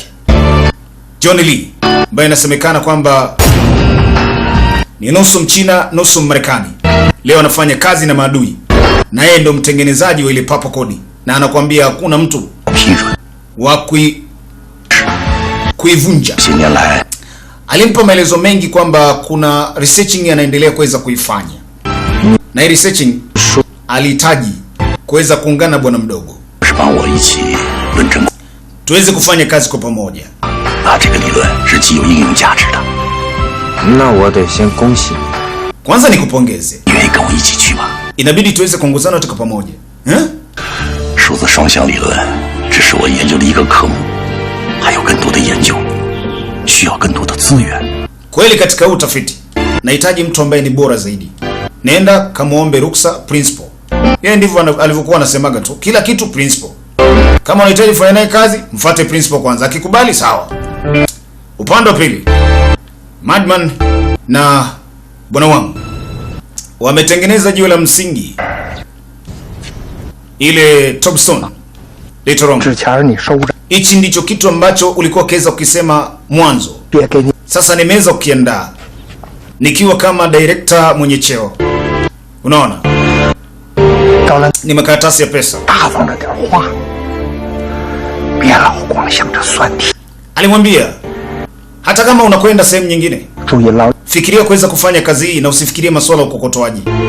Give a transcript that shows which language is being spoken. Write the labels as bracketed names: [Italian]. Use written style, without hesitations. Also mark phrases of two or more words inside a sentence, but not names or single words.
[Swahili] John Lee ambaye inasemekana kwamba ni nusu Mchina nusu Marekani, leo anafanya kazi na maadui, na yeye ndo mtengenezaji wa ile papo kodi, na anakuambia hakuna mtu wa kuivunja. Alimpa maelezo mengi kwamba kuna researching anaendelea kuweza kuifanya, na hii researching alihitaji kuweza kuungana bwana mdogo tuweze kufanya kazi kwa pamoja. [Chinese] 啊，这个理论是极有应用价值的。那我得先恭喜你。 [Swahili] Kwanza nikupongeze. [Chinese] 愿意跟我一起去吗？ [Swahili] Inabidi tuweze kuongozana tuko pamoja. [Chinese] 数字双向理论只是我研究的一个科目，还有更多的研究，需要更多的资源。 [Swahili] Kweli katika utafiti nahitaji mtu ambaye ni bora zaidi. Nenda kamuombe ruksa principal. Yeye ndivyo alivyokuwa anasemaga tu. Kila kitu principal. Kama unahitaji kufanya naye kazi, mfuate principal kwanza. Akikubali sawa. Upande wa pili, Madman na bwana wangu wametengeneza jiwe la msingi, ile [English] topstone later on. [Swahili] Hichi ndicho kitu ambacho ulikuwa kiweza ukisema mwanzo. Sasa nimeweza kukiandaa nikiwa kama director mwenye cheo. Unaona? Ni makaratasi ya pesa. Alimwambia hata kama unakwenda sehemu nyingine, fikiria kuweza kufanya kazi hii na usifikirie masuala ya ukokotoaji.